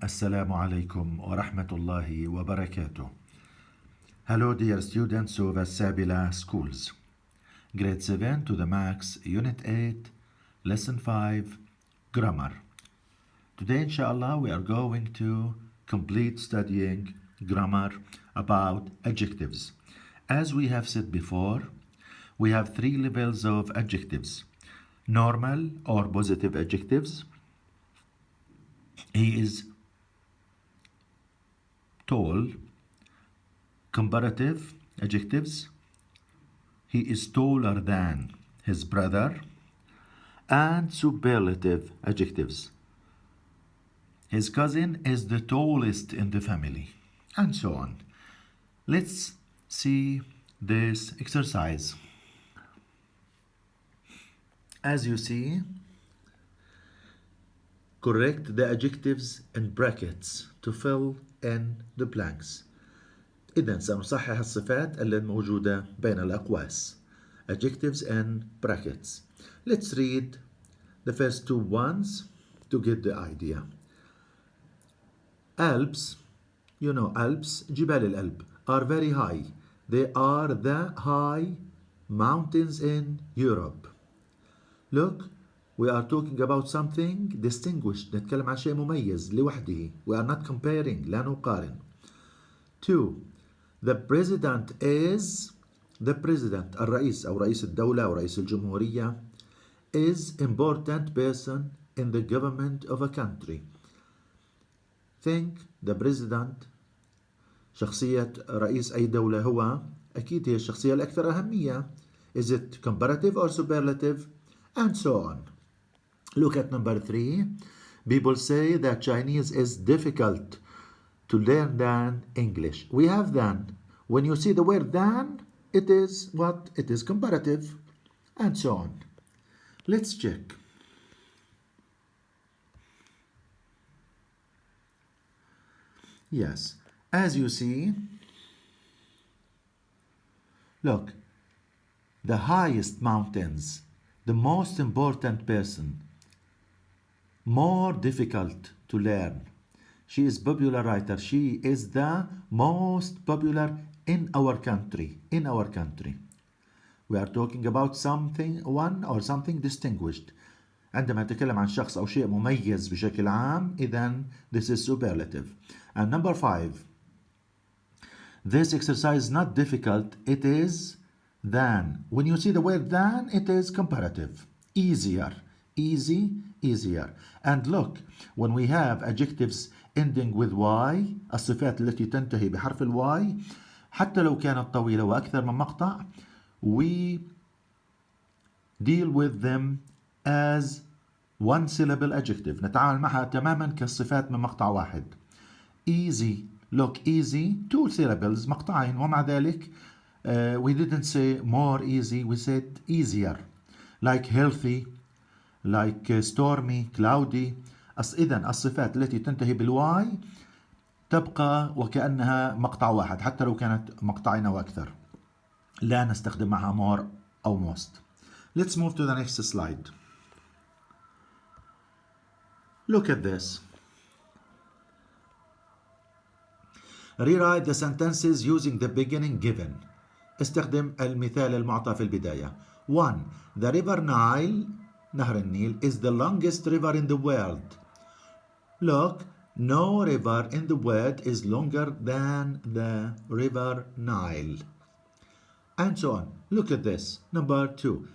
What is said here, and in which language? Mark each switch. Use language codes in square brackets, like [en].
[ar] السلام عليكم ورحمة الله وبركاته. [en] Hello dear students of [ar] السابع [en] schools. Grade 7 to the Max Unit 8 Lesson 5 Grammar. Today inshallah we are going to complete studying grammar about adjectives. As we have said before, we have three levels of adjectives. Normal or positive adjectives. He is tall. Comparative adjectives. He is taller than his brother. And superlative adjectives. His cousin is the tallest in the family. And so on. Let's see this exercise. As you see, correct the adjectives in brackets to fill in the blanks. [ar] إذن سنصحح الصفات الموجودة بين الأقواس. [en] Adjectives in brackets. Let's read the first two ones to get the idea. Alps, you know Alps, [ar] جبال الألب, [en] are very high. They are the high mountains in Europe. Look, we are talking about something distinguished. [ar] نتكلم عن شيء مميز لوحده. [en] We are not comparing. [ar] لا نقارن. 2. [en] The president is [ar] الرئيس أو رئيس الدولة أو رئيس الجمهورية [en] is important person in the government of a country. Think the president [ar] شخصية رئيس أي دولة هو أكيد هي الشخصية الأكثر أهمية. [en] Is it comparative or superlative? And so on. Look at number 3. People say that Chinese is difficult to learn than English. We have than. When you see the word than, it is what? It is comparative. And so on. Let's check. Yes. As you see, look. The highest mountains. The most important person. More difficult to learn. She is popular writer. She is the most popular in our country. In our country. We are talking about something distinguished. [ar] عندما نتكلم عن شخص أو شيء مميز بشكل عام, إذن [en] this is superlative. And number 5. This exercise is not difficult. It is than. When you see the word than, it is comparative. Easier. Easy, easier. And look, when we have adjectives ending with y, [ar] الصفات التي تنتهي بحرف الواي, حتى لو كانت طويلة وأكثر من مقطع, [en] we deal with them as one syllable adjective. [ar] نتعامل معها تماما كالصفات من مقطع واحد. [en] Easy. Look, easy, 2 syllables, [ar] مقطعين, ومع ذلك [en] we didn't say more easy, we said easier. Like healthy, like stormy, cloudy. [ar] إذن الصفات التي تنتهي بالواي تبقى وكأنها مقطع واحد حتى لو كانت مقطعين أو أكثر. لا نستخدم معها more أو most. [en] Let's move to the next slide. Look at this. Rewrite the sentences using the beginning given. [ar] استخدم المثال المعطى في البداية. [en] 1. The river Nile, [ar] نهر النيل, [en] is the longest river in the world. Look, no river in the world is longer than the river Nile. And so on. Look at this. Number 2.